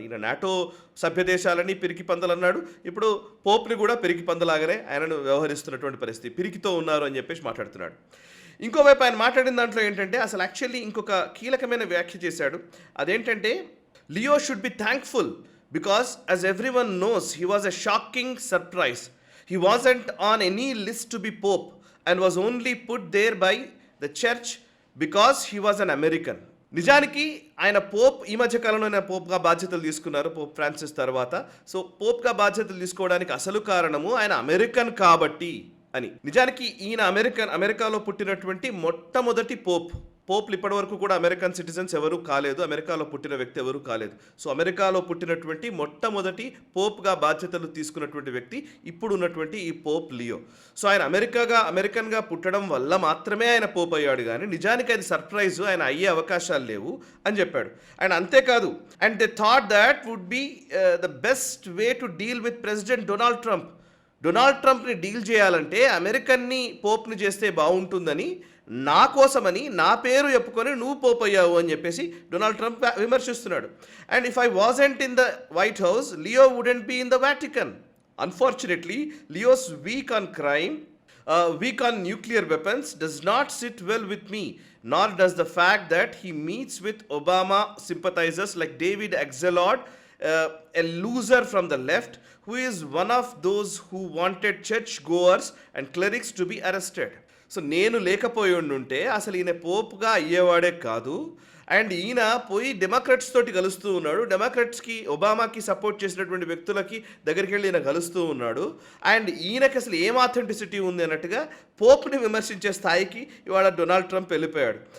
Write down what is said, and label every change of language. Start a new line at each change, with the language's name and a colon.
Telugu: ఈయన నాటో సభ్య దేశాలని పిరికి పందలు అన్నాడు. ఇప్పుడు పోప్ని కూడా పిరికి పందలాగానే ఆయనను వ్యవహరిస్తున్నటువంటి పరిస్థితి. పిరికితో ఉన్నారు అని చెప్పేసి మాట్లాడుతున్నాడు. ఇంకోవైపు ఆయన మాట్లాడిన దాంట్లో ఏంటంటే అసలు యాక్చువల్లీ ఇంకొక కీలకమైన వ్యాఖ్య చేశాడు.
English: అదేంటంటే Leo should be thankful because as everyone knows he was a shocking surprise. He wasn't on any list to be Pope and was only put there by the church because he was an American.
Telugu: నిజానికి ఆయన Pope ఈ మధ్య కాలంలో ఆయన పోప్గా బాధ్యతలు తీసుకున్నారు Pope Francis తర్వాత. So పోప్గా బాధ్యతలు తీసుకోవడానికి అసలు కారణము ఆయన అమెరికన్ కాబట్టి అని. నిజానికి ఈయన అమెరికాలో పుట్టినటువంటి మొట్టమొదటి పోప్లు ఇప్పటి వరకు కూడా అమెరికన్ సిటిజన్స్ ఎవరూ కాలేదు. అమెరికాలో పుట్టిన వ్యక్తి ఎవరూ కాలేదు. సో అమెరికాలో పుట్టినటువంటి మొట్టమొదటి పోప్గా బాధ్యతలు తీసుకున్నటువంటి వ్యక్తి ఇప్పుడు ఉన్నటువంటి ఈ పోప్ లియో. సో ఆయన అమెరికన్గా పుట్టడం వల్ల మాత్రమే ఆయన పోప్ అయ్యాడు. కానీ నిజానికి అది సర్ప్రైజ్, ఆయన అయ్యే అవకాశాలు లేవు అని చెప్పాడు. అండ్ అంతేకాదు,
English: and they thought that would be the best way to deal with president
Telugu: Donald ట్రంప్ని deal చేయాలంటే అమెరికన్ని పోప్ని చేస్తే బాగుంటుందని, నా కోసమని నా పేరు చెప్పుకొని నువ్వు పోప్ అయ్యావు అని చెప్పేసి Donald Trump విమర్శిస్తున్నాడు.
English: And if I wasn't in the White House Leo wouldn't be in the Vatican. Unfortunately Leo's weak on crime, weak on nuclear weapons does not sit well with me, nor does the fact that he meets with Obama sympathizers like David Axelrod, a loser from the left, who is one of those who wanted church goers and clerics to be arrested.
Telugu: So నేను లేకపోయి ఉండుంటే అసలు ఈయన పోప్గా అయ్యేవాడే కాదు. And ఈయన పోయి Democrats తోటి కలుస్తూ ఉన్నాడు. డెమోక్రాట్స్కి ఒబామాకి సపోర్ట్ చేసినటువంటి వ్యక్తులకి దగ్గరికి వెళ్ళి ఈయన కలుస్తూ ఉన్నాడు. అండ్ ఈయనకి అసలు ఏం ఆథెంటిసిటీ ఉంది అన్నట్టుగా పోప్ని విమర్శించే స్థాయికి ఇవాళ డొనాల్డ్ ట్రంప్ వెళ్ళిపోయాడు.